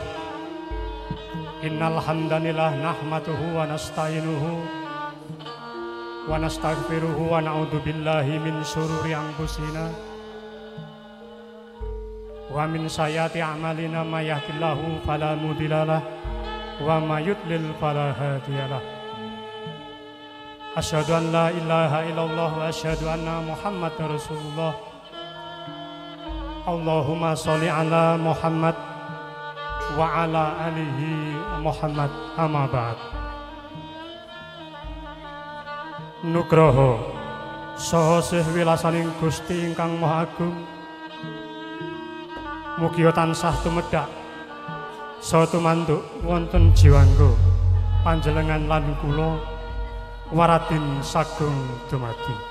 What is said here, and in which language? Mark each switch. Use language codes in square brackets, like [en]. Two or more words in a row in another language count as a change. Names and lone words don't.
[ar] إن الحمد لله نحمده ونستعينه ونستغفره ونعوذ بالله من شرور أنفسنا ومن سيئات أعمالنا من يهده الله فلا مضل له ومن يضلل فلا هادي له. أشهد أن لا إله إلا الله وأشهد أن محمدا رسول الله. اللهم صل على محمد وعلى آل محمد أما بعد. [jv] Nugroho saha sih wilasaning Gusti ingkang Maha Agung mugi tansah tumedhak saha tumanduk wonten jiwangga panjenengan lan kula waradin sagung dumadi